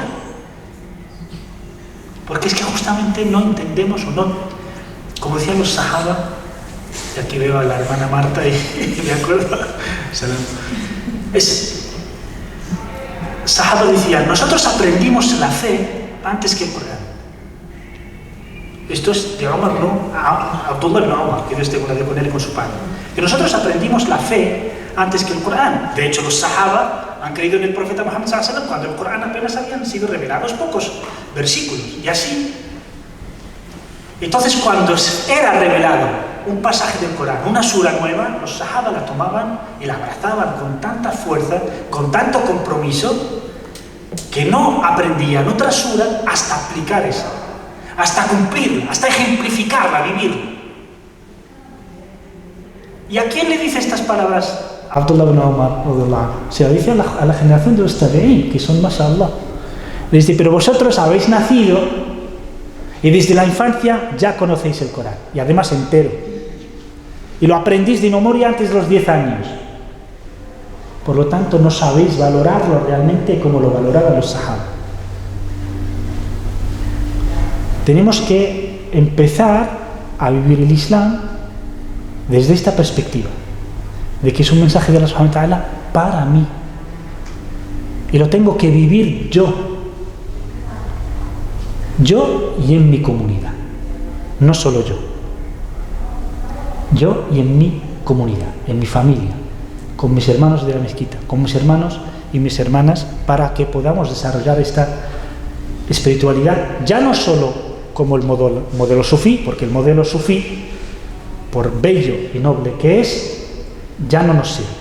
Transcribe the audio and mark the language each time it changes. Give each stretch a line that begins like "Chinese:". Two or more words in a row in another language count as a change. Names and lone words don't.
Spanish: Porque es que justamente no entendemos o no, como decían los sahaba, y aquí veo a la hermana Marta y me acuerdo, sahaba decían, nosotros aprendimos la fe antes que el Corán. Esto es de Omar, no, Abdullah ibn Omar, que Dios tenga la de con él y con su padre. Que nosotros aprendimos la fe antes que el Corán. De hecho, los sahaba han creído en el profeta Muhammad
Arabic: صلى الله عليه وسلم
Spanish: cuando el Corán apenas habían sido revelados pocos versículos. Y así. Entonces, cuando era revelado un pasaje del Corán, una sura nueva, los sahaba la tomaban y la abrazaban con tanta fuerza, con tanto compromiso, que no aprendían otra sura hasta aplicar esa, hasta cumplirla, hasta ejemplificarla, vivirla. ¿Y a quién le dice estas palabras? Abdullah ibn Omar, se lo dice a la generación de los tabi'in, que son mashallah. Le dice, pero vosotros habéis nacido y desde la infancia ya conocéis el Corán, y además entero. Y lo aprendís de memoria antes de los 10 años. Por lo tanto, no sabéis valorarlo realmente como lo valoraban los sahaba. Tenemos que empezar a vivir el Islam desde esta perspectiva, de que es un mensaje de
Arabic: الله سبحانه وتعالى
Spanish: para mí. Y lo tengo que vivir yo y en mi comunidad, no solo yo y en mi comunidad, en mi familia, con mis hermanos de la mezquita, con mis hermanos y mis hermanas, para que podamos desarrollar esta espiritualidad, ya no solo como el modelo sufí, porque el modelo sufí, por bello y noble que es, ya no nos sirve.